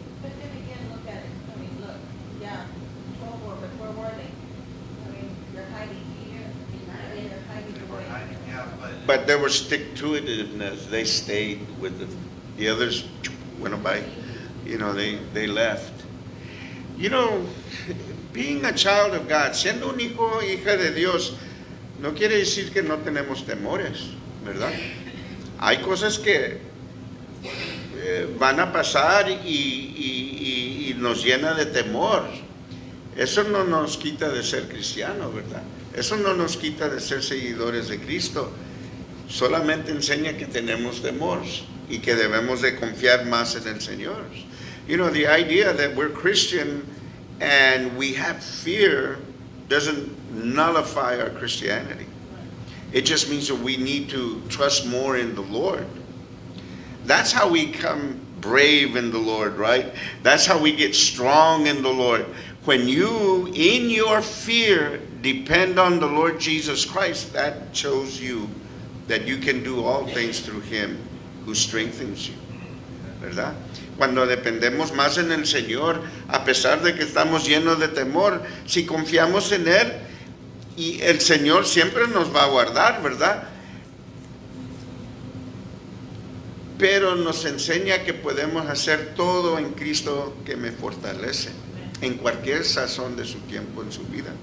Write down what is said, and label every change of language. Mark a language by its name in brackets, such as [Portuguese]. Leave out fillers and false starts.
[English] But then again, look at it. I mean, look, yeah, 12 were, but where were they? I mean, they're hiding here, I mean, they're hiding They were away. hiding out, But there was stick-to-itiveness. They stayed with the others went by. You know, they left. You know, being a child of God, [Spanish] siendo un hijo o hija de Dios, no quiere decir que no tenemos temores, ¿verdad? Hay cosas que van a pasar y nos llena de temor. Eso no nos quita de ser cristianos, ¿verdad? Eso no nos quita de ser seguidores de Cristo. Solamente enseña que tenemos temor y que debemos de confiar más en el Señor. [English] You know, the idea that we're Christian and we have fear doesn't nullify our Christianity. It just means that we need to trust more in the Lord. That's how we become brave in the Lord, right? That's how we get strong in the Lord. When you, in your fear, depend on the Lord Jesus Christ, that shows you that you can do all things through Him who strengthens you, ¿verdad? [Spanish] Cuando dependemos más en el Señor, a pesar de que estamos llenos de temor, si confiamos en Él, y el Señor siempre nos va a guardar, ¿verdad? Pero nos enseña que podemos hacer todo en Cristo que me fortalece, en cualquier sazón de su tiempo en su vida.